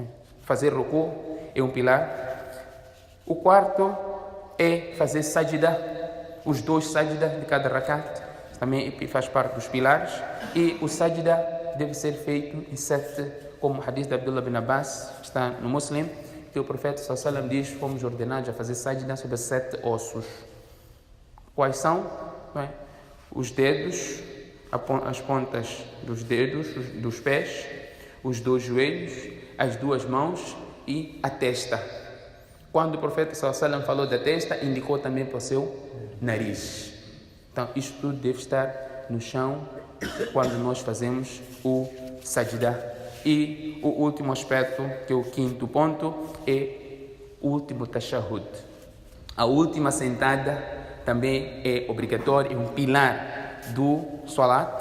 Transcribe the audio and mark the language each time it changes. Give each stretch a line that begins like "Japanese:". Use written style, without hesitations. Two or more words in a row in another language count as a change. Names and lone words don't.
Portuguese: Fazer ruku é um pilar. O quarto é fazer sajda, os 2 sajda de cada rakat, também faz parte dos pilares. E o sajda deve ser feito em 7, como o hadith de Abdullah bin Abbas, está no Muslim, que o profeta
Arabic: صلى الله عليه وسلم
Portuguese: diz, fomos ordenados a fazer sajda sobre 7 ossos. Quais são? Os dedos, as pontas dos dedos, dos pés, os 2 joelhos, as 2 mãos e a testa. Quando o profeta
Arabic: صلى الله عليه وسلم
Portuguese: falou da testa, indicou também para o seu nariz. Então, isto tudo deve estar no chão quando nós fazemos o sajda. E o último aspecto, que é o 5º ponto, é o último tashahhud. A última sentada também é obrigatória, é um pilar do salat.